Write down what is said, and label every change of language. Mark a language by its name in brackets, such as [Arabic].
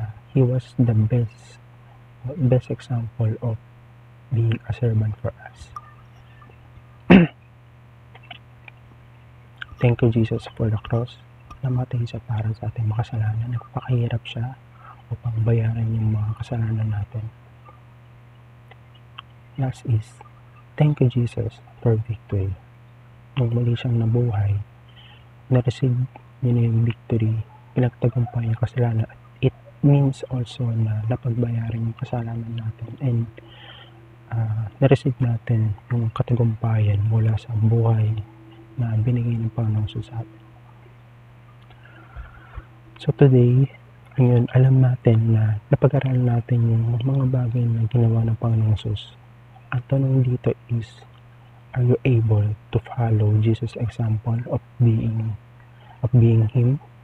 [English] He was the best example of being a servant for us. Thank you Jesus for the cross. [Filipino] Namatay siya para sa ating makasalanan. Nagpakahirap siya upang bayaran yung mga kasalanan natin. [English] Last is, thank you Jesus for victory. [Filipino] Nung muli siyang nabuhay, na-receive niya na yung victory, pinagtagumpay yung kasalanan. [English] It means also [Filipino] na napagbayaran yung kasalanan natin and na-receive natin yung katagumpayan mula sa buhay na binigay ng Panginoong Sus sa atin. So today, ngayon, alam natin na napag-aralan natin yung mga bagay na ginawa ng Panginoong Sus. Ang tanong dito [English] is, are you able to follow Jesus' example of being Him?